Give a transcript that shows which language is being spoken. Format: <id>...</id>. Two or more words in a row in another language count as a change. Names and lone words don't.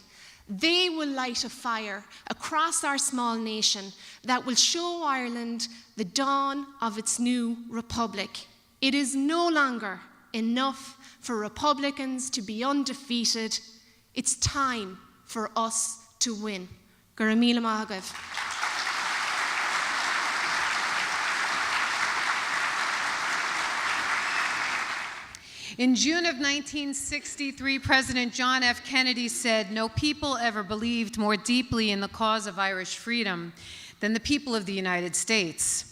<en>They will light a fire across our small nation that will show Ireland the dawn of its new republic. It is no longer enough for Republicans to be undefeated. It's time for us to win.</en> <ga>Gur míle maith agaibh.</ga> <en>In June of 1963, President John F. Kennedy said, "No people ever believed more deeply in the cause of Irish freedom than the people of the United States."</en>